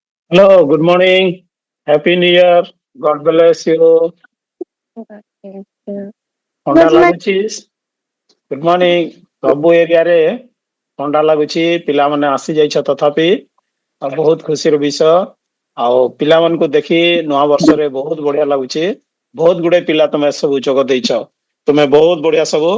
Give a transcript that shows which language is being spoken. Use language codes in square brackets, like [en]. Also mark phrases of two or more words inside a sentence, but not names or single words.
[en] Hello, good morning. Happy New Year. God bless you. [or] ଥଣ୍ଡା [en] Good morning. [or] ଲାଗୁଛି? [en] good morning. [or] ସବୁ ଏରିଆରେ ଥଣ୍ଡା ଲାଗୁଛି। ପିଲାମାନେ ଆସିଯାଇଛ ତଥାପି ଆଉ ବହୁତ ଖୁସିର ବିଷୟ। ଆଉ ପିଲାମାନଙ୍କୁ ଦେଖି ନୂଆ ବର୍ଷରେ ବହୁତ ବଢିଆ ଲାଗୁଛି। ବହୁତ ଗୁଡେ ପିଲା ତମେ ସବୁ ଯୋଗ ଦେଇଛ। ତୁମେ ବହୁତ ବଢିଆ ସବୁ।